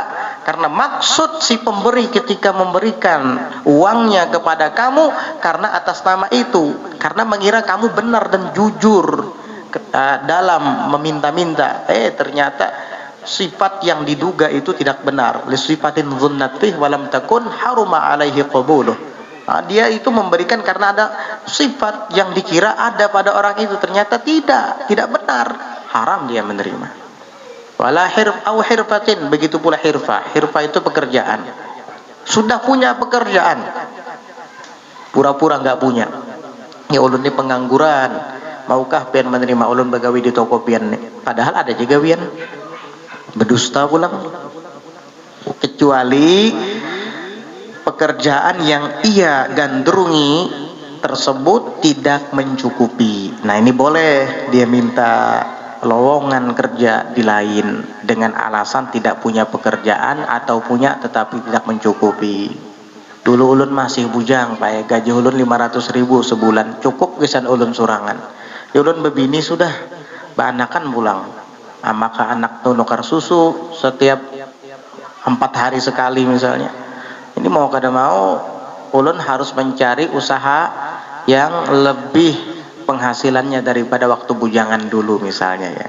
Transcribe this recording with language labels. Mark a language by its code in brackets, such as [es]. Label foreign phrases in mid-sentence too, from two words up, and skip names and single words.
[id] Karena maksud si pemberi ketika memberikan uangnya kepada kamu karena atas nama itu, karena mengira kamu benar dan jujur dalam meminta-minta. Ternyata sifat yang diduga itu tidak benar. [ar] لصفة ظنته ولم تكن حرم عليه قبوله. [id] Dia itu memberikan karena ada sifat yang dikira ada pada orang itu, ternyata tidak benar, haram dia menerima. [ar] ولا أو حرفة, [id] begitu pula hirfah. Hirfah itu pekerjaan. Sudah punya pekerjaan, pura-pura nggak punya. [bjn] Ya ulun ini pengangguran, maukah pian menerima ulun begawi di toko pian nih? Padahal ada juga pian berdusta pulang. [id] Kecuali pekerjaan yang ia gandrungi tersebut tidak mencukupi. Nah ini boleh dia minta lowongan kerja di lain dengan alasan tidak punya pekerjaan atau punya tetapi tidak mencukupi. [bjn] Dulu ulun masih bujang, Pak, gaji ulun 500.000 sebulan, cukup gesan ulun surangan. Ya ulun bebini sudah, banakan pulang. Maka anak tuh nukar susu setiap 4 hari sekali misalnya. Ini mau kada mau, ulun harus mencari usaha yang lebih penghasilannya daripada waktu bujangan dulu misalnya ya.